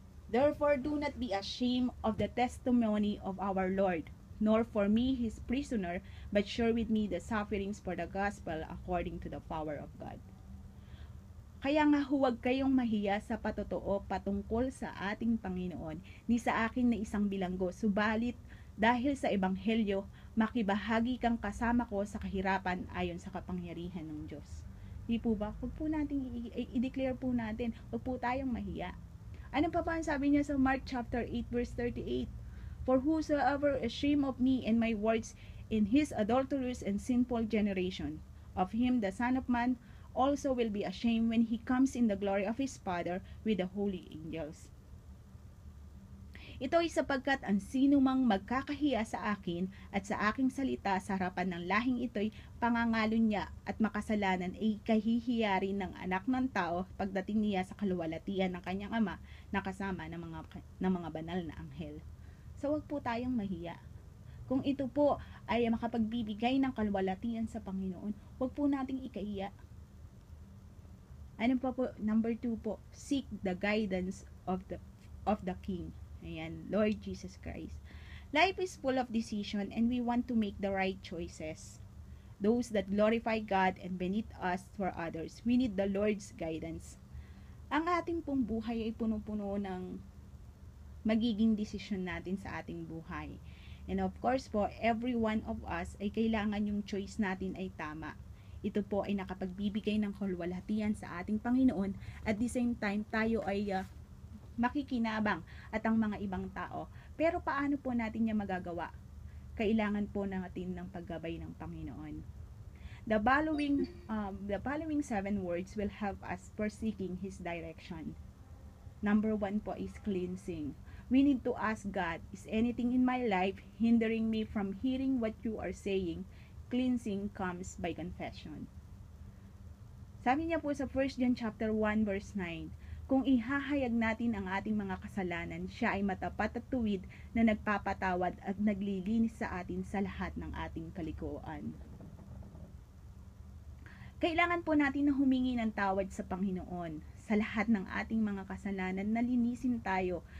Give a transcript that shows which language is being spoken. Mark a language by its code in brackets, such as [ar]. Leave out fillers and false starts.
[en] Therefore, do not be ashamed of the testimony of our Lord, nor for me his prisoner, but share with me the sufferings for the gospel according to the power of God. [tl] Kaya nga huwag kayong mahiya sa patotoo patungkol sa ating Panginoon, ni sa akin na isang bilanggo, subalit dahil sa Ebanghelyo, makibahagi kang kasama ko sa kahirapan ayon sa kapangyarihan ng Diyos. Di po ba? Huwag po natin i-declare po natin, huwag po tayong mahiya. Ano pa ba ang sabi niya sa Mark chapter 8 verse 38? [en] For whosoever is ashamed of me and my words in his adulterous and sinful generation, of him the Son of Man also will be ashamed when he comes in the glory of his Father with the holy angels. [tl] Ito ay sapagkat ang sino mang magkakahiya sa akin at sa aking salita sa harapan ng lahing ito'y pangangalo niya at makasalanan ay kahihiya rin ng anak ng tao pagdating niya sa kaluwalhatian ng kanyang ama na kasama ng mga banal na anghel. So huwag po tayong mahiya. Kung ito po ay makapagbibigay ng kaluwalhatian sa Panginoon, huwag po nating ikahiya. Ano pa po? [en] Number 2 po, seek the guidance of the King. [tl] Ayan, [en] Lord Jesus Christ. Life is full of decision and we want to make the right choices. Those that glorify God and beneath us for others. We need the Lord's guidance. [tl] Ang ating pong buhay ay puno-puno ng magiging desisyon natin sa ating buhay. [en] And of course [tl] po, [en] every one of us [tl] ay kailangan yung choice natin ay tama. Ito po ay nakapagbibigay ng kaluwalhatian sa ating Panginoon [en] at the same time [tl] tayo ay makikinabang at ang mga ibang tao. Pero paano po natin niya magagawa? Kailangan po natin ng paggabay ng Panginoon. [en] The following 7 words will help us for seeking His direction. Number 1 po is cleansing. We need to ask God, is anything in my life hindering me from hearing what you are saying? Cleansing comes by confession. [tl] Sabi niya po sa 1 John chapter 1 verse 9, kung ihahayag natin ang ating mga kasalanan, siya ay matapat at tuwid na nagpapatawad at naglilinis sa atin sa lahat ng ating kalikuan. Kailangan po natin na humingi ng tawad sa Panginoon. Sa lahat ng ating mga kasalanan, nalinisin tayo.